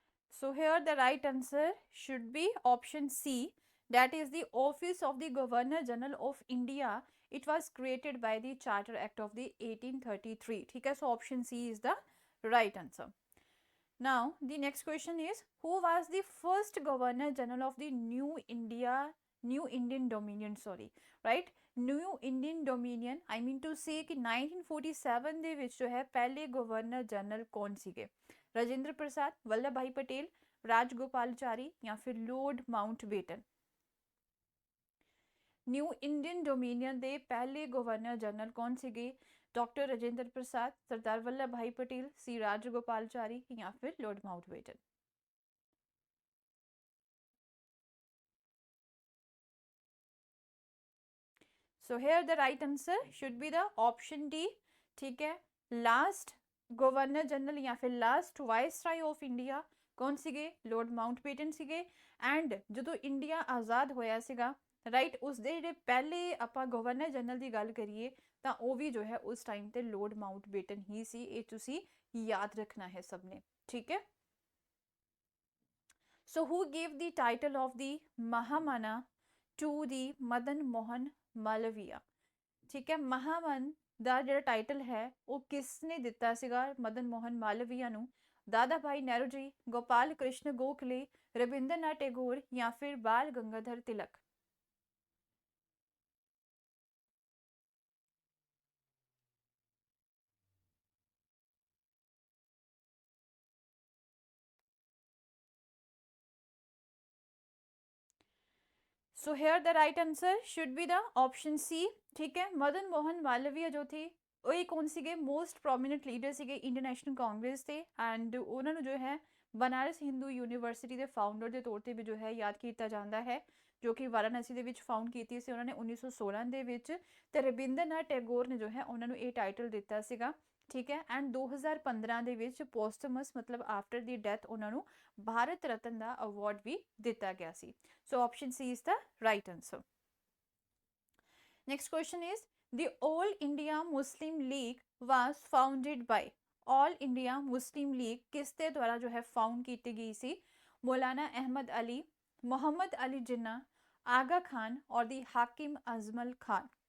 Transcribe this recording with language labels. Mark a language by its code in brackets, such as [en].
[en] So here the right answer should be option C, that is the office of the Governor General of India. It was created by the Charter Act of the 1833. [hi] ठीक है। [en] So option C is the right answer. Now the next question is who was the first Governor General of the New India new Indian dominion, sorry, right, new Indian dominion, I mean to say [pa] ਕਿ 1947 ਦੇ ਵਿੱਚ ਜੋ ਹੈ ਪਹਿਲੇ governor general ਕੌਣ ਸੀਗੇ? ਰਾਜਿੰਦਰ ਪ੍ਰਸਾਦ, ਵੱਲਭ ਭਾਈ ਪਟੇਲ, ਰਾਜਗੋਪਾਲਚਾਰੀ ਜਾਂ ਫਿਰ ਲੋਰਡ ਮਾਊਂਟਬੇਟਨ। ਨਿਊ ਇੰਡੀਅਨ ਡੋਮੀਨੀਅਨ ਦੇ ਪਹਿਲੇ ਗਵਰਨਰ ਜਨਰਲ ਕੌਣ ਸੀਗੇ? ਡਾਕਟਰ ਰਾਜਿੰਦਰ ਪ੍ਰਸਾਦ, ਸਰਦਾਰ ਵੱਲਭ ਭਾਈ ਪਟੇਲ, ਸੀ ਰਾਜਗੋਪਾਲਚਾਰੀ ਜਾਂ ਫਿਰ lord ਮਾਊਂਟਬੇਟਨ। [en] So here the right answer should be the option D, [hi] ठीक है। लास्ट गवर्नर जनरल या फिर लास्ट वाइसराय ऑफ इंडिया कौन [pa] ਸੀਗੇ? ਲੋਰਡ ਮਾਊਂਟਬੇਟਨ ਸੀਗੇ। ਐਂਡ ਜਦੋਂ ਇੰਡੀਆ ਆਜ਼ਾਦ ਹੋਇਆ ਸੀਗਾ, ਰਾਈਟ, ਉਸ ਦੇ ਜਿਹੜੇ ਪਹਿਲੇ ਆਪਾਂ ਗਵਰਨਰ ਜਨਰਲ ਦੀ ਗੱਲ ਕਰੀਏ ਤਾਂ ਉਹ ਵੀ ਜੋ ਹੈ ਉਸ ਟਾਈਮ ਤੇ ਲੋਰਡ ਮਾਊਂਟਬੇਟਨ ਹੀ ਸੀ। ਇਹ ਤੁਸੀਂ ਯਾਦ ਰੱਖਣਾ ਹੈ ਸਭ ਨੇ, ਠੀਕ ਹੈ। [en] so who gave the title of the Mahamana to the Madan Mohan Malaviya, [hi] ठीक है। [pa] महामन ਦਾ ਜਿਹੜਾ ਟਾਈਟਲ ਹੈ ਉਹ ਕਿਸ ਨੇ ਦਿੱਤਾ ਸੀਗਾ ਮਦਨ ਮੋਹਨ ਮਾਲਵੀਆ ਨੂੰ? ਦਾਦਾ ਭਾਈ ਨਹਿਰੂ ਜੀ, ਗੋਪਾਲ ਕ੍ਰਿਸ਼ਨ ਗੋਖਲੇ, ਰਵਿੰਦਰਨਾਥ ਟੈਗੋਰ ਜਾਂ ਫਿਰ Bal Gangadhar Tilak. [en] so here the right answer should be the option C, [hi] ठीक है। [pa] मदन मोहन मालवीय [hi] जो थे [pa] ਉਹ ਕੌਣ ਸੀਗੇ? [en] most prominent leader [pa] ਸੀਗੇ ਇੰਡੀਅਨ ਨੈਸ਼ਨਲ ਕਾਂਗਰਸ ਦੇ। ਐਂਡ ਉਹਨਾਂ ਨੂੰ ਜੋ ਹੈ ਬਨਾਰਸ ਹਿੰਦੂ ਯੂਨੀਵਰਸਿਟੀ ਦੇ ਫਾਊਂਡਰ ਦੇ ਤੌਰ ਤੇ ਵੀ ਜੋ ਹੈ ਯਾਦ ਕੀਤਾ ਜਾਂਦਾ ਹੈ, ਜੋ ਕਿ ਵਾਰਾਣਸੀ ਦੇ ਵਿੱਚ ਫਾਊਂਡ ਕੀਤੀ ਸੀ ਉਹਨਾਂ ਨੇ 1916 ਦੇ ਵਿੱਚ। ਤੇ ਰਵਿੰਦਰਨਾਥ ਟੈਗੋਰ ਨੇ ਜੋ ਹੈ ਉਹਨਾਂ ਨੂੰ ਇਹ ਟਾਈਟਲ ਦਿੱਤਾ ਸੀਗਾ, ਠੀਕ ਹੈ। ਐਂਡ 2015 ਦੇ ਵਿੱਚ ਪੋਸਟਮਸ ਮਤਲਬ [en] after the death [pa] ਉਹਨਾਂ ਨੂੰ ਭਾਰਤ ਰਤਨ ਦਾ ਅਵਾਰਡ ਵੀ ਦਿੱਤਾ ਗਿਆ ਸੀ। [en] So option C is the right answer. Next question is the All India Muslim League was founded by. [hi] All India Muslim league किसके द्वारा जो है फाउंड की गई सी? मौलाना अहमद अली, मोहम्मद अली जिन्ना, आगा खान और दी हाकिम अजमल खान।